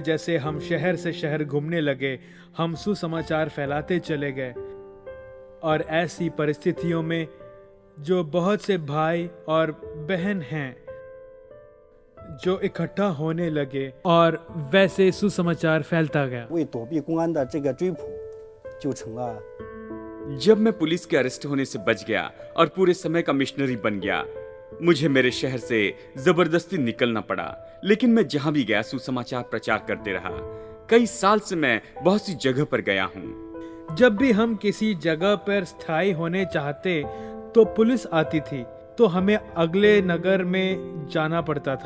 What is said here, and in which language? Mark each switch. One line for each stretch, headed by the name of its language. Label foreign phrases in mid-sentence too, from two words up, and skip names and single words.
Hindi: जैसे हम शहर से शहर घूमने लगे, हम सुसमाचार फैलाते चले गए। और ऐसी परिस्थितियों में जो बहुत से भाई और बहन हैं जो इकट्ठा होने लगे और वैसे सुसमाचार फैलता गया।
Chinese: 为躲避公安的这个追捕，就成了
Hindi: जब मैं पुलिस के अरेस्ट होने से बच गया और पूरे समय का मिशनरी बन गया, मुझे मेरे शहर से जबरदस्ती निकलना पड़ा, लेकिन मैं जहां भी गया सुसमाचार प्रचार करते रहा। कई साल से मैं बहुत सी जगह पर गया हूँ। जब भी हम किसी जगह पर स्थायी होने चाहते तो पुलिस आती थी, तो हमें अगले नगर में जाना पड़ता था।